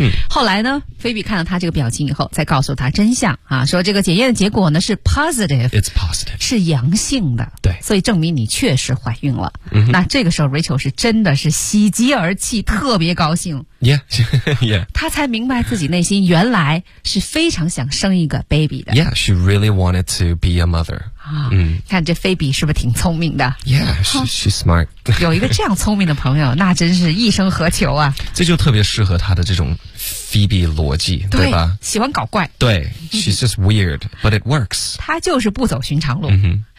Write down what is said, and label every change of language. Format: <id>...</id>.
<zh>后来呢，菲比看到他这个表情以后再告诉他真相啊，说这个检验的结果呢是 positive,</zh> <en>It's positive,</en> <zh>是阳性的，对，所以证明你确实怀孕了、 mm-hmm. 那这个时候 Rachel 是真的是喜极而泣，特别高兴。</zh> <en>Yeah, yeah.</en> <zh>他才明白自己内心原来是非常想生一个 baby 的。</zh> <en>Yeah, she really wanted to be a mother.</en> <zh>看这菲比是不是挺聪明的。</zh> <en>Yeah, she's smart.</en> <zh>有一个这样聪明的朋友，那真是一生何求啊。这就特别适合他的这种Phoebe 逻辑 对吧，喜欢搞怪，</zh> <en>对 She's just weird, but it works.</en> <zh>她就是不走寻常路、 mm-hmm.</zh>